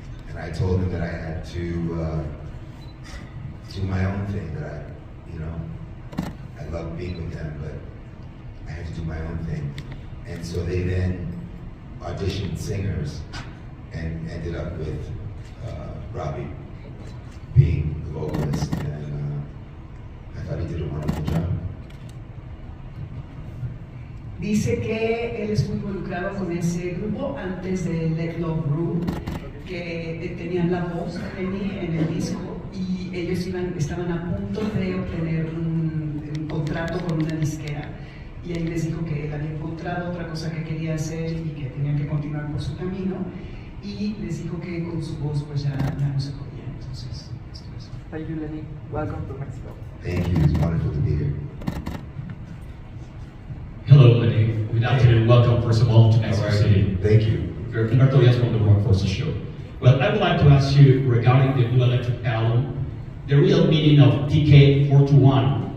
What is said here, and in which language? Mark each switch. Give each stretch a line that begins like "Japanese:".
English: And I told them that I had to do my own thing, that I love being with them, but I had to do my own thing. And so they then auditioned singers and ended up with Robbie being the vocalist, and I thought he did a wonderful job.
Spanish: Dice que él estuvo involucrado con ese grupo antes de Let Love Rule, que tenían la voz de Lenny en el disco y ellos estaban a punto de obtener un contrato con una disquera. Y él les dijo que él había encontrado otra cosa que quería hacer y que tenía que continuar por su camino. Y les dijo que con su voz pues ya no se podía. Entonces, esto es.
English: Thank you, Lenny. Welcome to Mexico. Thank you, it's wonderful to be here. Hello, Lenny. Good afternoon. Welcome, first of all, to Mexico City. Thank you. Humberto Díaz from the Workforce Show. Well, I would like to ask you regarding the Blue Electric album, the real meaning of TK421.